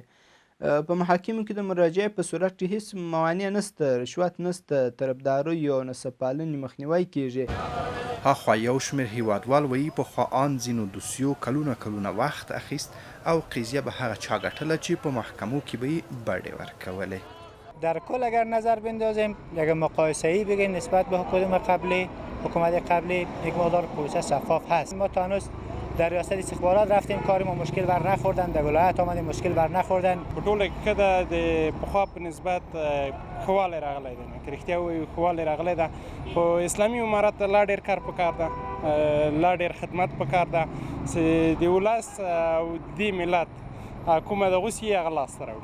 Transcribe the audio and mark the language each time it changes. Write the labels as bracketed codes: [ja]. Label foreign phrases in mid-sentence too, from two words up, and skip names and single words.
[ps] په محاکمو کې د مراجعې په صورت کې هیڅ موانع نشته، رشوت نشته، طرفدارۍ او نسب پالنې مخنیوی کیږي. هاخوا یو شمېر هیوادوال وایي پخوا آن ځینو دوسیو کلونه وخت اخیست او قضیه به هغه چا ګټله چې په محکمو کې به یې بډې ورکولې. [fa] در کل اگر نظر بندازیم یک مقایسه‌ای بگیم نسبت به حکومت قبلی یک مقدار پروسه شفاف هست. ما تا هنوز در ریاست استخبارات رفتیم، کار ما مشکل بر نخوردن، در ولایت آمدیم مشکل بر نخوردن. [ps] په ټوله کې د پخوا په نسبت ښهوالی راغلی دی، که رښتیا ووایو ښهوالی راغلی ده. خو اسلامي امارت لا ډېر کار پکار ده، لا ډېر خدمت پکار ده چې د ولس او دې ملت کومه دغه سي هغه لاسته راوړي.